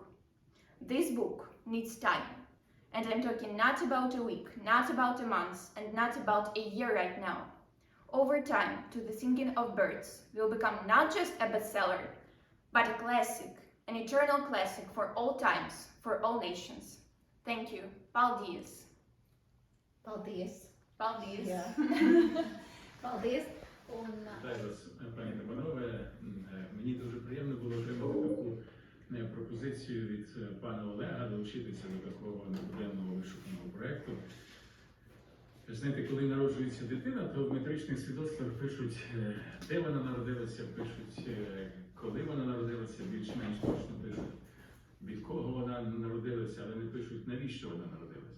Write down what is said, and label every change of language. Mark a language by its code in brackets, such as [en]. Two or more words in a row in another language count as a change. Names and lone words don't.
[en] This book needs time, and I'm talking not about a week, not about a month, and not about a year right now. Over time, To the Singing of Birds will become not just a bestseller, but a classic, an eternal classic for all times, for all nations. Thank you. [lv] Paldies. Paldies! Paldies. Jā. Paldies! Un, [uk] Вітаю вас, пані та панове. Мені дуже приємно було отримати таку пропозицію від пана Олега долучитися до такого небуденного вишуканого проєкту. Знаєте, коли народжується дитина, то в метричних свідоцтвах пишуть, де вона народилася, пишуть, коли вона народилася, більш-менш точно пишуть, від кого вона народилася, але не пишуть, навіщо вона народилася.